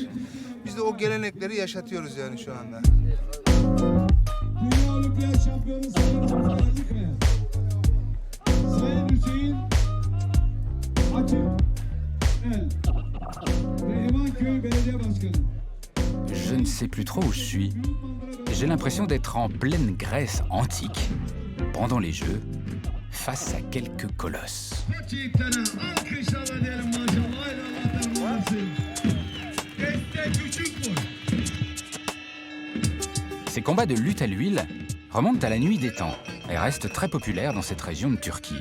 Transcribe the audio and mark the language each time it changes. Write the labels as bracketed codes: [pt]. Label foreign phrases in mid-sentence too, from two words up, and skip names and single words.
[tr] Biz de o gelenekleri yaşatıyoruz yani şu anda. Dünya Olimpiyat Şampiyonu Sayın Kaya. Sayın Hüseyin Açık El ve İmanköy Belediye Başkanı. [fr] Je ne sais plus trop où je suis. J'ai l'impression d'être en pleine Grèce antique, pendant les Jeux, face à quelques colosses. Ces combats de lutte à l'huile remontent à la nuit des temps et restent très populaires dans cette région de Turquie.